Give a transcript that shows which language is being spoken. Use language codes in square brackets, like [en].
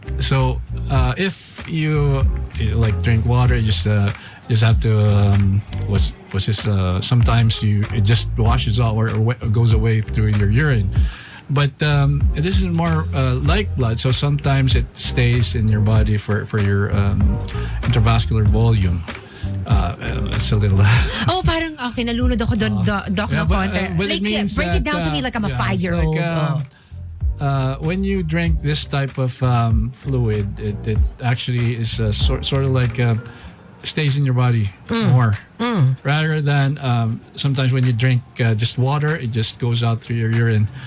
[en] So if you like drink water, you just have to what's this? Sometimes it just washes out or goes away through your urine. But this is more like blood, so sometimes it stays in your body for your intravascular volume. It's a little. [tl] Parang okay, nalunod ako doon, Doc, ng konti. [en] But it means break it down to me like I'm a 5-year-old. When you drink this type of fluid, it actually is sort of like stays in your body more, rather than sometimes when you drink just water, it just goes out through your urine.